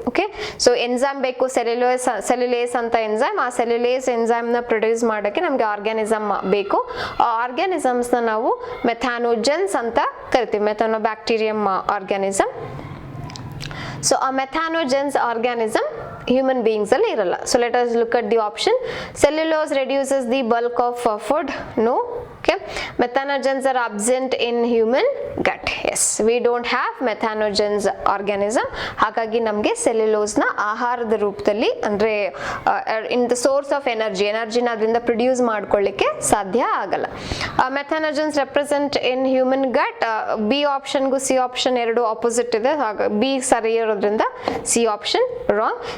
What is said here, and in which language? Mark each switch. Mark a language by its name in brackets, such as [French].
[Kannada] Okay, so enzyme ಬೇಕು, ಸೆಲ್ಯುಲೇಸ್ ಅಂತ enzyme. ಆ ಸೆಲ್ಯುಲೇಸ್ ಎನ್ಸೈಮ್ನ ಪ್ರೊಡ್ಯೂಸ್ ಮಾಡೋಕ್ಕೆ ನಮಗೆ ಆರ್ಗ್ಯಾನಿಸಮ್ ಬೇಕು. ಆ ಆರ್ಗ್ಯಾನಿಸಮ್ಸ್ನ ನಾವು ಮೆಥಾನೋಜನ್ಸ್ ಅಂತ ಕರಿತೀವಿ, ಮೆಥಾನೋಬ್ಯಾಕ್ಟೀರಿಯಂ ಆರ್ಗ್ಯಾನಿಸಮ್. ಸೊ ಆ ಮೆಥಾನೋಜನ್ಸ್ ಆರ್ಗ್ಯಾನಿಸಮ್ human beings ಅಲ್ಲಿ ಇರಲ್ಲ. [English] So let us look at the option. Cellulose reduces the bulk of food. No. Okay, methanogens are absent in human gut. Yes, we don't have methanogens organism. [Kannada] ಹಾಗಾಗಿ ನಮಗೆ cellulose ನ ಆಹಾರದ ರೂಪದಲ್ಲಿ ಅಂದ್ರೆ [English] in the source of ಎನರ್ಜಿನ [Kannada] ಅದರಿಂದ produce ಮಾಡ್ಕೊಳ್ಳಿಕ್ಕೆ ಸಾಧ್ಯ ಆಗಲ್ಲ. [English] Methanogens represent in human gut. [Kannada] B ಆಪ್ಷನ್ಗೂ C option ಎರಡು ಆಪೋಸಿಟ್ ಇದೆ, ಬಿ ಸರಿ ಇರೋದ್ರಿಂದ ಸಿ ಆಪ್ಷನ್ ರಾಂಗ್.